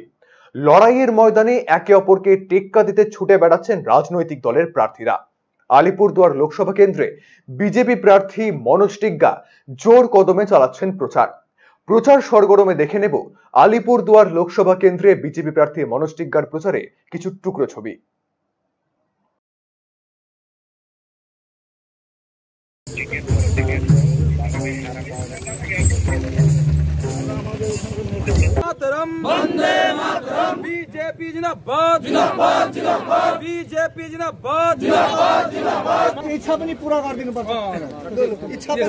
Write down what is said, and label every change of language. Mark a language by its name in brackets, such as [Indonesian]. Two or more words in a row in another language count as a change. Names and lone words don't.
[Bangla] লড়াইয়ের ময়দানে একে অপরকে টেক্কা দিতে ছুটে বেড়াচ্ছেন রাজনৈতিক দলের প্রার্থীরা। আলিপুরদুয়ার লোকসভা কেন্দ্রে বিজেপি প্রার্থী মনোজ টিগ্গা জোর কদমে চালাচ্ছেন প্রচার। প্রচার সরগরমে দেখে নেব আলিপুরদুয়ার লোকসভা কেন্দ্রে বিজেপি প্রার্থী মনোজ টিগ্গার প্রচারে কিছু টুকরো ছবি। [Hindi] वंदे मातरम। बीजेपी जिंदाबाद जिंदाबाद जिंदाबाद। बीजेपी जिंदाबाद जिंदाबाद जिंदाबाद। [Nepali] इच्छा पनि पूरा गरिदिनु पर्छ। इच्छा पनि।